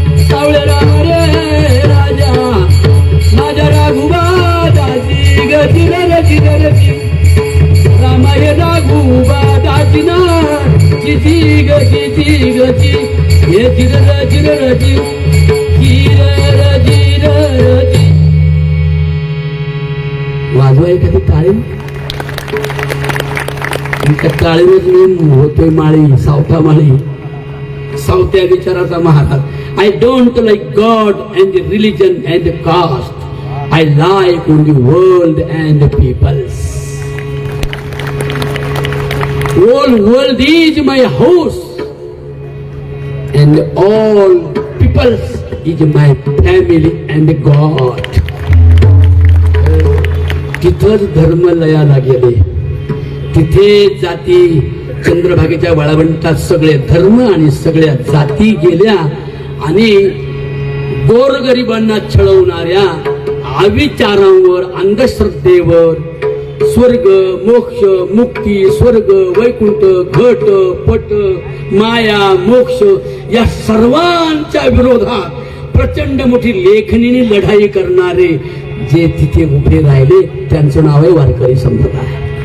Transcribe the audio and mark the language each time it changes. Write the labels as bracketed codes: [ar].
[mr] सावळे राम रे राजा, माझ्या राघुबा दाजी गती रची रची, राम हे राघुबा दाजी ना चिची गची ची गची, हे चिर चिर रची, चिर रची रची. वाजवा एखादी टाळी. त्या टाळीवर मी होतोय माळी, सावता माळी, सावत्या विचाराचा Maharaj. [en] I don't like God and the religion and the caste. I like only world and the peoples. Whole world is my house and all peoples is my family and God. [mr] तिथंच धर्म लयाला गेले, तिथे जाती चंद्रभागेच्या वाळवंटात सगळे धर्म आणि सगळ्या जाती गेल्या आणि गोरगरिबांना छळवणाऱ्या अविचारांवर, अंधश्रद्धेवर, स्वर्ग मोक्ष मुक्ती, स्वर्ग वैकुंठ, घट पट, माया मोक्ष या सर्वांच्या विरोधात प्रचंड मोठी लेखणीने लढाई करणारे जे तिथे उभे राहिले त्यांचं नाव आहे वारकरी संप्रदाय.